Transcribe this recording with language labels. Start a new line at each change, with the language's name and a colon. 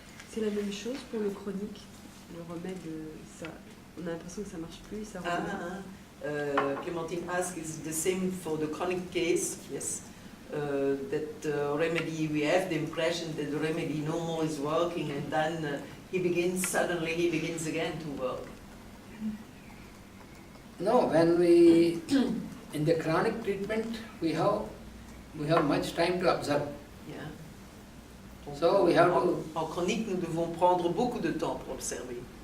French: C'est la même chose pour le chronique, le remède, ça, on a l'impression que ça marche plus, ça revient.
English: Clémentine asks, is the same for the chronic case? Yes. That remedy, we have the impression that the remedy no more is working, and then suddenly he begins again to work. No, when we, in the chronic treatment, we have much time to observe. Yeah. Donc, So we have to.
French: En chronique, nous devons prendre beaucoup de temps pour observer.